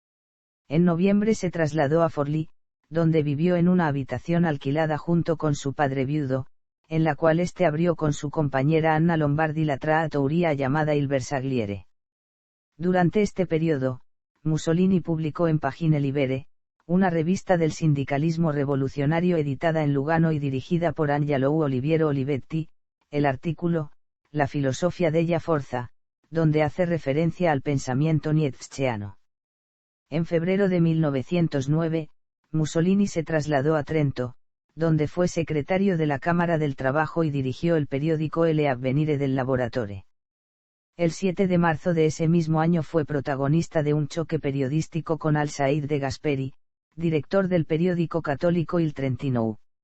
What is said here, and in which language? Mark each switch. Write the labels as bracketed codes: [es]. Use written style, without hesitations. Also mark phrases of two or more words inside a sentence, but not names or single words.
[es] En noviembre se trasladó a Forlì, donde vivió en una habitación alquilada junto con su padre viudo, en la cual éste abrió con su compañera Anna Lombardi la trattoria llamada Il Bersagliere. Durante este periodo, Mussolini publicó en Pagine Libere, una revista del sindicalismo revolucionario editada en Lugano y dirigida por Angelo Oliviero Olivetti, el artículo, La filosofia della forza, donde hace referencia al pensamiento nietzscheano. En febrero de 1909, Mussolini se trasladó a Trento, donde fue secretario de la Cámara del Trabajo y dirigió el periódico El Avvenire del Lavoratore. El 7 de marzo de ese mismo año fue protagonista de un choque periodístico con Alsair de Gasperi, director del periódico católico Il Trentino.